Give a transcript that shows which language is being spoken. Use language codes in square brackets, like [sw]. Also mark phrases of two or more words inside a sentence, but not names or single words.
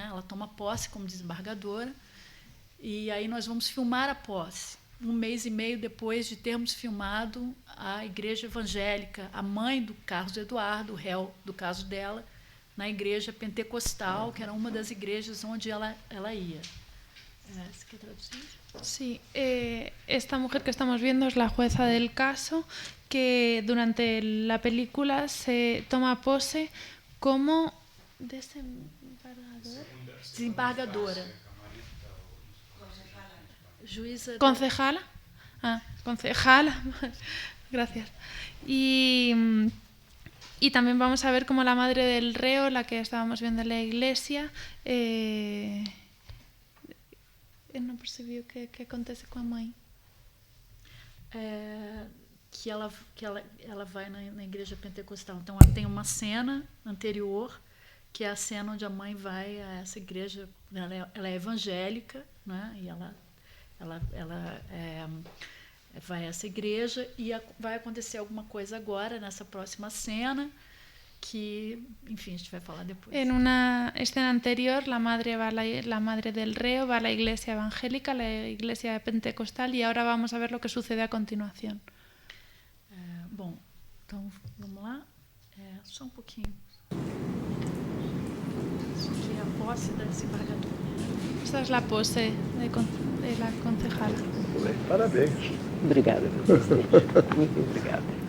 [pt] Ela toma posse como desembargadora. E aí nós vamos filmar a posse. 1 mês e meio depois de termos filmado a igreja evangélica, a mãe do Carlos Eduardo, o réu do caso dela, na igreja pentecostal, que era uma das igrejas onde ela ia. ¿Se quer traduzir? [es] Sí, esta mujer que estamos viendo es la jueza del caso, que durante la película se toma pose como desembargadora. Concejala. Concejala. Gracias. Y también vamos a ver cómo la madre del reo, la que estábamos viendo en la iglesia, [pt] não percebi o que acontece com a mãe. Que ela vai na igreja pentecostal. Então tem uma cena anterior, que é a cena onde a mãe vai a essa igreja. Ela é evangélica, né? E ela vai a essa igreja e vai acontecer alguma coisa agora nessa próxima cena que, enfim, a gente vai falar depois. [es] En una escena anterior, la madre del reo va a la iglesia evangélica, la iglesia pentecostal, y ahora vamos a ver lo que sucede a continuación. [pt] Bom, então vamos lá. Só um pouquinho. Isso aqui é a posse da desembargadora. [es] Esta es la pose de la concejala. [pt] Parabéns. Obrigado. Muito obrigado.